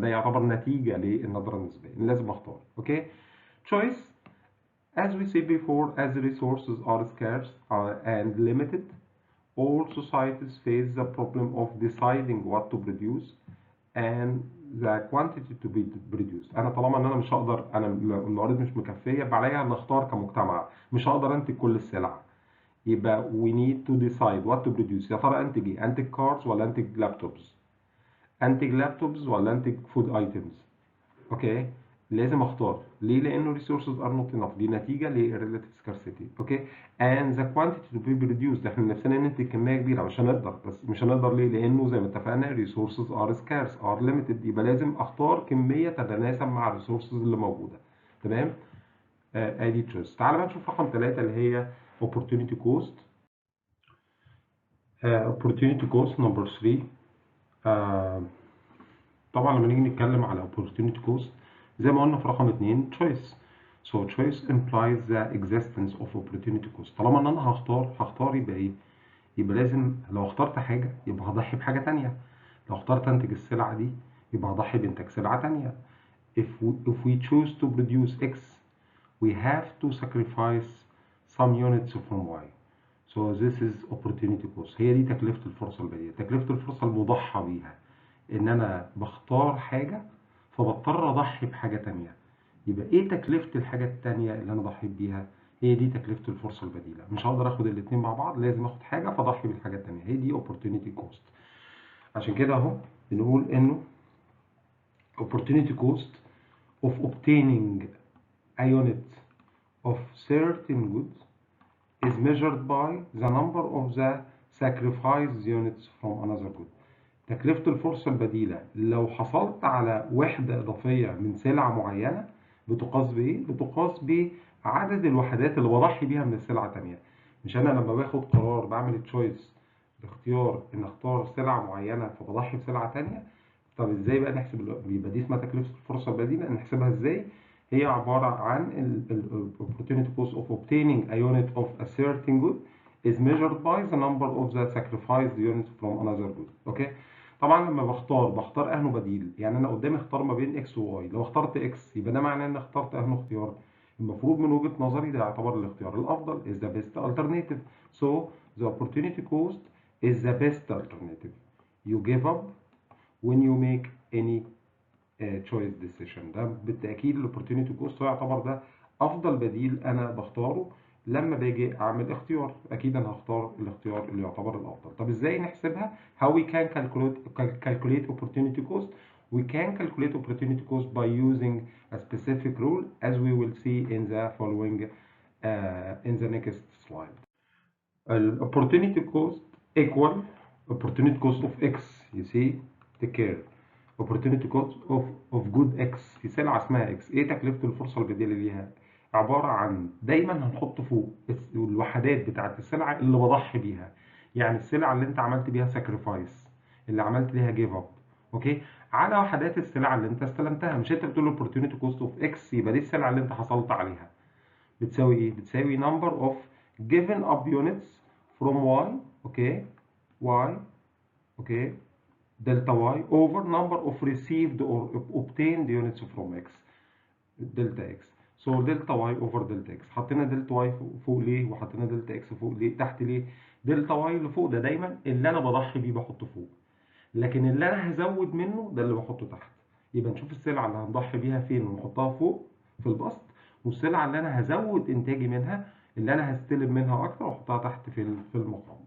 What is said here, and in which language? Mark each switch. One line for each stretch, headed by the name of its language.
Arabic: ده يعتبر نتيجة للنظرة النسبية، لازم اختار.
English: Okay. Choice, as we said before, as resources are scarce and limited, all societies face the problem of deciding what to produce and the quantity to be produced.
Arabic: انا طالما ان انا مش هقدر، انا الموارد مش مكفيه، يبقى عليا نختار كمجتمع. مش هقدر انتج كل السلع، يبقى
English: we need to decide what to produce.
Arabic: يا ترى انتج ايه؟ انتج كارز ولا انتج لابتوبز؟ انتج لابتوبز ولا انتج فود ايتمز؟ اوكي. لازم اختار. ليه؟ لانه
English: resources are not enough.
Arabic: دي نتيجه ل relative scarcity. اوكي.
English: and the quantity to be produced،
Arabic: احنا نفسنا ننتج كميه كبيره، مش هنقدر. بس مش هنقدر ليه؟ لانه زي ما اتفقنا
English: resources are scarce are limited.
Arabic: يبقى لازم اختار كميه تتناسب مع الresources اللي موجوده. تمام. ادي تشويس. تعال بقى نشوف رقم 3 اللي هي opportunity cost. opportunity cost number 3. طبعا لما نيجي نتكلم على opportunity cost زي ما قلنا في رقم 2 choice.
English: So choice implies the existence of opportunity cost.
Arabic: طالما ان انا هختار يبقى ايه؟ يبقى لازم لو اخترت حاجة يبقى هضحي بحاجة تانية. لو اخترت انتج السلعة دي يبقى هضحي بانتاج سلعة تانية.
English: If we choose to produce X, we have to sacrifice some units from Y. So this is opportunity cost.
Arabic: هي دي تكلفة الفرصة البديلة. تكلفة الفرصة المضحى بيها ان انا بختار حاجة فبضطر اضحي بحاجة تانية. يبقى ايه تكلفة الحاجة التانية اللي انا ضحيت بيها؟ هي دي تكلفة الفرصة البديلة. مش هقدر اخد الاتنين مع بعض، لازم اخد حاجة فاضحي بالحاجة التانية. هي دي
English: opportunity cost. عشان كده اهو بنقول انه opportunity cost of obtaining a unit of certain goods is measured by the number of the sacrificed units from another good.
Arabic: تكلفة الفرصة البديلة لو حصلت على وحدة إضافية من سلعة معينة بتقاس بإيه؟ بتقاس بعدد الوحدات اللي بضحي بيها من السلعة التانية. مش أنا لما باخد قرار بعمل تشويس، باختيار إن أختار سلعة معينة فبضحي بسلعة تانية. طب إزاي بقى نحسب؟ يبقى دي اسمها تكلفة الفرصة البديلة. نحسبها إزاي؟ هي عبارة عن
English: opportunity cost of obtaining a unit of a certain good is measured by the number of the sacrificed units from another good.
Arabic: أوكي؟ طبعا لما بختار اهنو بديل. يعني انا قدامي اختار ما بين اكس وواي. لو اخترت اكس يبقى ده معناه ان اخترت اهنو اختيار. المفروض من وجهة نظري ده يعتبر الاختيار الافضل
English: is the best alternative. So the opportunity cost is the best alternative you give up when you make any choice decision.
Arabic: ده بالتأكيد الاوبورتيونيتي كوست هو يعتبر ده أفضل بديل أنا بختاره لما باجي أعمل اختيار. أكيد أنا هختار الاختيار اللي يعتبر الأفضل. طب إزاي نحسبها؟
English: How we can calculate opportunity cost? We can calculate opportunity cost by using a specific rule as we will see in the following in the next slide. Opportunity cost equal opportunity cost of X. You see, take care. opportunity cost of good X
Arabic: في سلعة اسمها X. ايه تكلفة الفرصة البديلة ليها؟ عبارة عن دايما هنحط فوق الوحدات بتاعت السلعة اللي بضحي بيها. يعني السلعة اللي انت عملت بيها sacrifice، اللي عملت بيها give up، اوكي، على وحدات السلعة اللي انت استلمتها. مش انت بتقول opportunity cost of X يبقى دي السلعة اللي انت حصلت عليها بتساوي ايه؟ بتساوي
English: number of given up units from Y،
Arabic: اوكي، Y، اوكي،
English: delta y over number of received or obtained units from x delta x. So delta y over delta x.
Arabic: حطينا delta y فوق ليه وحطينا delta x فوق ليه تحت ليه؟ delta y اللي فوق ده دايما اللي انا بضحي بيه بحطه فوق، لكن اللي انا هزود منه ده اللي بحطه تحت. يبقى نشوف السلعه اللي هنضحي بيها فين ونحطها فوق في البسط، والسلعه اللي انا هزود انتاجي منها اللي انا هستلم منها اكتر واحطها تحت في المقام.